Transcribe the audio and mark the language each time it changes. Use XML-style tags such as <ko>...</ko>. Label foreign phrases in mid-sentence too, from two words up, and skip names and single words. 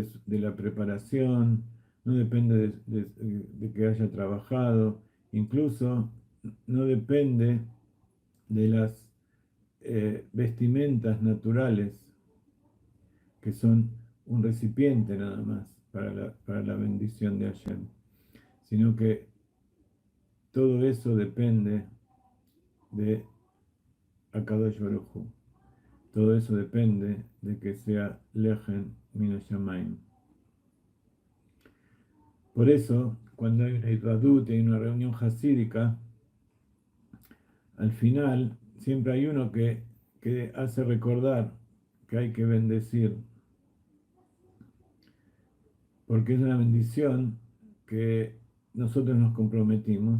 <es>de la preparación, no depende de que haya trabajado, incluso no depende de las vestimentas naturales, que son un recipiente nada más para la bendición de Hashem, sino que todo eso depende de</es> <he>הקדוש ברוך הוא.</he> <es>Todo eso depende de que sea</es> <he>לחם מן השמים.</he> <es>Por eso, cuando hay una Hidvadut, hay una reunión hasídica, al final siempre hay uno que hace recordar que hay que bendecir, porque es una bendición que nosotros nos comprometimos.</es>